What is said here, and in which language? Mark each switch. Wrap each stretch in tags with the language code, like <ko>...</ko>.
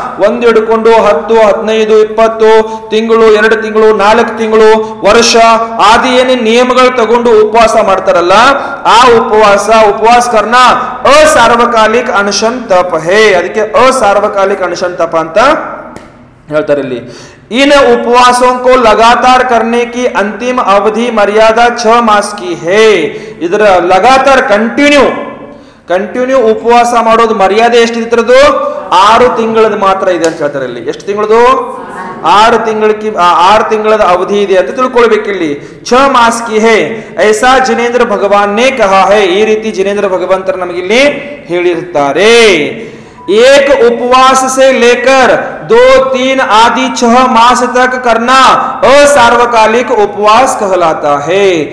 <kn>1 ಹಿಡ್ಕೊಂಡು 10, 15, 20 ತಿಂಗಳು, 2 ತಿಂಗಳು, 4 ತಿಂಗಳು, ವರ್ಷ ಆದಿ ಏನೇ ನಿಯಮಗಳು ತಗೊಂಡು ಉಪವಾಸ ಮಾಡ್ತಾರಲ್ಲ, ಆ ಉಪವಾಸ</kn> <hi>ಕರ್ನ ಅಸಾರ್ವಕಾಲಿಕ ಅನಶನ್ ತಪ ಹೇ.</hi> <kn>ಅದಕ್ಕೆ ಅಸಾರ್ವಕಾಲಿಕ ಅನಶನ್ ತಪ ಅಂತ ಹೇಳ್ತಾರೆ ಇಲ್ಲಿ.</kn> <hi>इन उपवासों को लगातार करने की अंतिम अवधि मर्यादा 6 मास की है.</hi> <kn>ಇದರ</kn> <hi>लगातार कंटिन्यू</hi> <kn>ಕಂಟಿನ್ಯೂ ಉಪವಾಸ ಮಾಡೋದು ಮರ್ಯಾದೆ ಎಷ್ಟಿರ್ತರದು 6 ತಿಂಗಳದ ಮಾತ್ರ ಇದೆ ಅಂತ ಹೇಳ್ತಾರೆ ಇಲ್ಲಿ. ಎಷ್ಟು ತಿಂಗಳದು? 6 ತಿಂಗಳದ ಅವಧಿ ಇದೆ ಅಂತ ತಿಳ್ಕೊಳ್ಬೇಕಿಲ್ಲಿ.</kn> <hi>6 ಮಾಸ್ ಕಿ ಹೇ ಐಸಾ ಜಿನೇಂದ್ರ ಭಗವಾನ್ ನೇ ಕಹಾ ಹೇ,</hi> <kn>ಈ ರೀತಿ ಜಿನೇಂದ್ರ ಭಗವಂತರು ನಮಗಿಲ್ಲಿ ಹೇಳಿರ್ತಾರೆ.</kn> <hi>एक उपवास से लेकर 2, 3 आदि 6 मास तक करना असार्वकालिक उपवास कहलाता है.</hi>